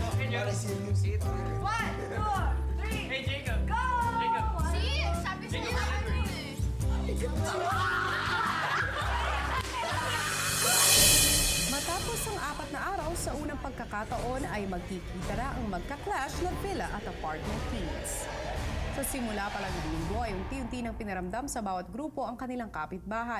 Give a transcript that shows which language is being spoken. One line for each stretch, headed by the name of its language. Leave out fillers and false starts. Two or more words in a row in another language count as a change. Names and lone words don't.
English: One, two, three. Hey, Jacob. Go! Jacob. See?
Filipino: Sabi sa niya ano eh. Matapos ang 4 na araw, sa unang pagkakataon ay magkikita na ang magka-clash na villa at apartment teams. Sa simula pa lang ng linggo ay unti-unti nang pinaramdam sa bawat grupo ang kanilang kapitbahay.